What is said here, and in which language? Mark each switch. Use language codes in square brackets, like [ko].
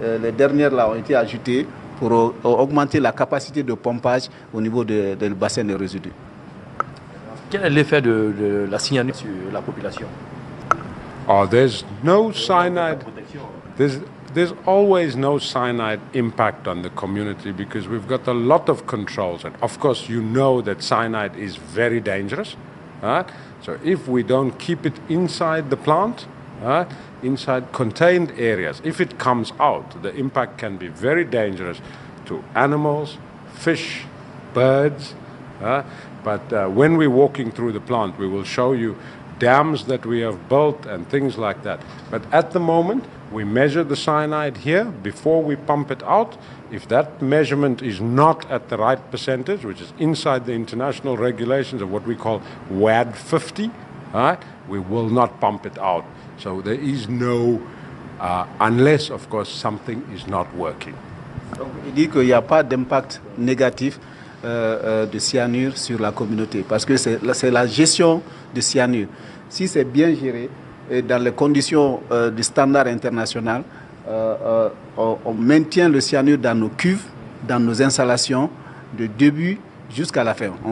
[fr] Les dernières là ont été ajoutées pour augmenter la capacité de pompage au niveau du bassin de résidus. Quel est l'effet de la cyanure sur la population? [en] Oh, there's no cyanide. There's always no cyanide impact on the community because we've got a lot of controls. And of course, you know that cyanide is very dangerous. So if we don't keep it inside the plant, inside contained areas, if it comes out, the impact can be very dangerous to animals, fish, birds, But when we're walking through the plant, we will show you dams that we have built and things like that. But at the moment, we measure the cyanide here before we pump it out. If that measurement is not at the right percentage, which is inside the international regulations of what we call WAD 50, we will not pump it out. So there is no, unless of course something is not working. [fr] Donc, il dit qu'il n'y a pas d'impact négatif de cyanure sur la communauté parce que c'est la gestion de cyanure. Si c'est bien géré et dans les conditions du standard international, on maintient le cyanure dans nos cuves, dans nos installations, de début jusqu'à la fin.